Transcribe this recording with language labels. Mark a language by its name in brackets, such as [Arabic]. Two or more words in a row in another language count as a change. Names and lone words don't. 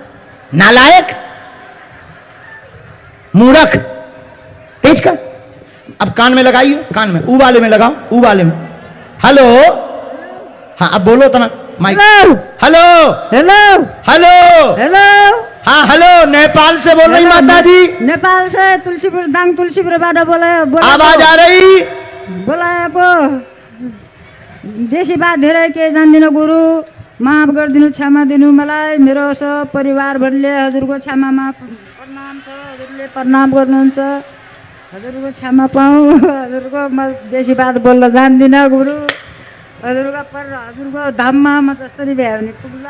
[Hindi] नालायक, मूर्ख, तेज कर। अब कान में लगाइए, कान में, ऊ वाले में लगाओ, ऊ वाले में। हेलो। हाँ, अब बोलो तना माइक। हेलो हेलो। हेलो। हेलो। हाँ हेलो, नेपाल से बोल रही माता जी? नेपाल से तुलसीपुर, दाङ तुलसीपुरबाट आवाज आ रही? [Nepali] बोलाएको। देशी बात धेरै के जान्दिनँ गुरु, माफ गरिदिनु, क्षमा दिनु मलाई। मेरो सब परिवारभरिले हजुरको क्षमामा प्रणाम छ। हजुरले प्रणाम गर्नुहुन्छ, हजुरको क्षमा पाऊँ। हजुरको म देशी बात बोल्न जान्दिनँ गुरु। हजुरको धाममा म जसरी भ्यायो भने पुग्ला।